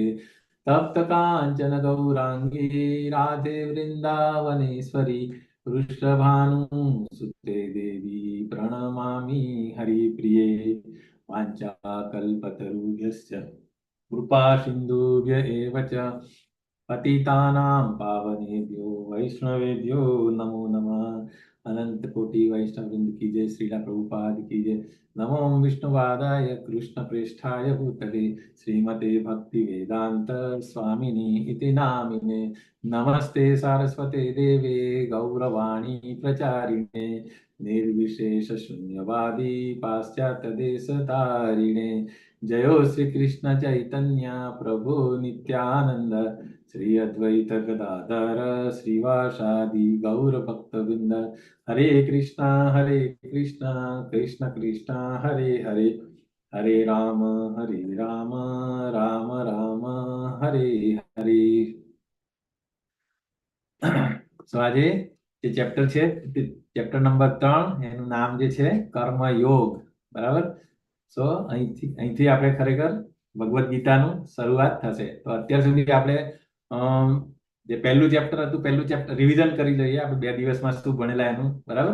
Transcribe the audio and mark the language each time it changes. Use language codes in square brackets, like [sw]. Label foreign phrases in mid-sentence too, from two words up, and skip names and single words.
[sa] तप्त कांचन गौरांगी राधे वृंदावनेश्वरी वृषभानुसुते देवी प्रणमामि हरिप्रिये। वाञ्छाकल्पतरुभ्यश्च कृपा सिन्धुभ्य एव च पतितानां पावनेभ्यो वैष्णवेभ्यो नमो नमः। [hi] अनंत कोटि वैष्णव वृंद की जय, श्रीला प्रभुपाद की जय। [sa] नमो विष्णुपादाय कृष्ण प्रेष्ठाय भूतले श्रीमते भक्ति वेदांत स्वामिनी इति नामिने। नमस्ते सारस्वते देवे गौरवाणी प्रचारिणे निर्विशेष शून्यवादी पाश्चात्य देश तारिणे। जयो श्री कृष्ण चैतन्य प्रभु नित्यानंद श्री अद्वैत गदाधर श्रीवासादि गौर भक्तवृंद। हरे कृष्णा कृष्ण कृष्णा हरे हरे, हरे राम राम राम हरे हरे। [gu] સો આજે જે ચેપ્ટર છે, [en] chapter number [gu] 3, એનું નામ જે છે કર્મયોગ, બરાબર? સો અહીંથી આપણે ખરેખર ભગવદ્ ગીતાનું શરૂઆત થશે. તો અત્યાર સુધી આપણે જે પહેલું ચેપ્ટર હતું, પહેલું ચેપ્ટર રિવિઝન કરી લઈએ આપણે 2 દિવસમાં શું ભણેલા એનું, બરાબર?